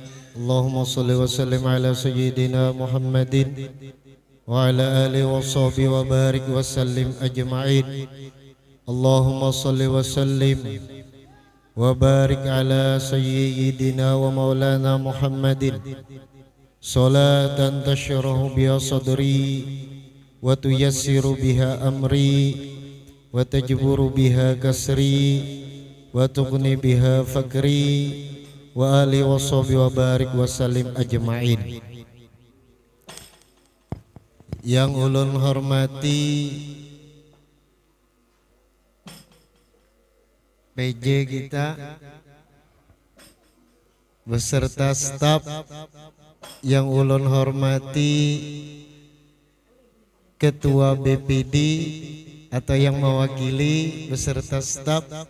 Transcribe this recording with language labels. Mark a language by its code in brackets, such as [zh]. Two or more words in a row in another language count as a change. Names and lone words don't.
[ar] اللهم صل وسلم على سيدنا محمد وعلى آله وصحبه وبارك وسلم أجمعين. اللهم صل وسلم وبارك على سيدنا ومولانا محمد صلاة تشرح بها صدري وتيسر بها أمري وتجبر بها كسري وتغني بها فقري وآل وصحب وبارك وسلم أجمعين. [id] Yang ulun hormati PJ kita beserta staf, yang ulun hormati Ketua BPD atau yang mewakili beserta staf,